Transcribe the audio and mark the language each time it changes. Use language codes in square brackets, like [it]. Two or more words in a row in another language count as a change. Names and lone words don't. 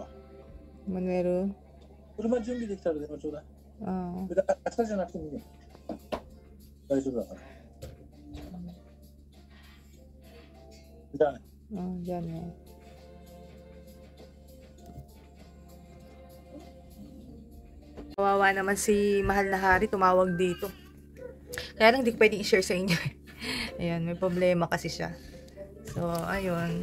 [tl] Manuero. [ja] 車準備できたら電話ちょうだい。 Ah. 明日じゃなくてもいいよ。大丈夫だから。じゃあね。 [tl] Dyan na. Kawawa naman si Mahal na Hari, tumawag dito. Kaya lang hindi ko pwedeng i-share sa inyo. Ayan, may problema kasi siya. So, ayun.